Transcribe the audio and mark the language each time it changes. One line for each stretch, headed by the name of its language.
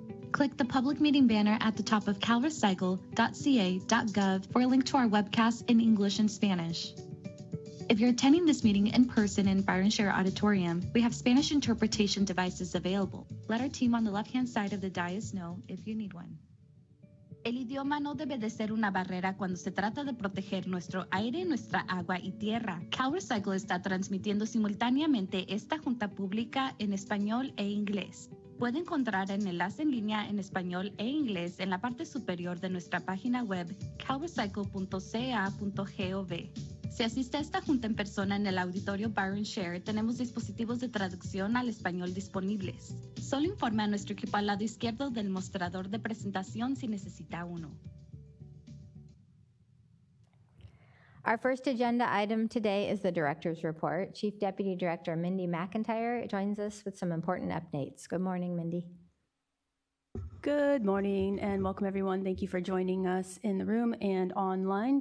English: Click the public meeting banner at the top of calrecycle.ca.gov for a link to our webcast in English and Spanish. If you're attending this meeting in person in Byron Share Auditorium, we have Spanish interpretation devices available. Let our team on the left-hand side of the dais know if you need one.
Spanish: El idioma no debe de ser una barrera cuando se trata de proteger nuestro aire, nuestra agua y tierra. CalRecycle está transmitiendo simultáneamente esta junta pública en español e inglés. Puede encontrar el enlace en línea en español e inglés en la parte superior de nuestra página web calrecycle.ca.gov. Si asiste a esta junta en persona en el auditorio Byron Share, tenemos dispositivos de traducción al español disponibles. Solo informe a nuestro equipo al lado izquierdo del mostrador de presentación si necesita uno.
English: Our first agenda item today is the Director's Report. Chief Deputy Director Mindy McIntyre joins us with some important updates. Good morning, Mindy. Good morning and welcome everyone. Thank you for joining us in the room and online.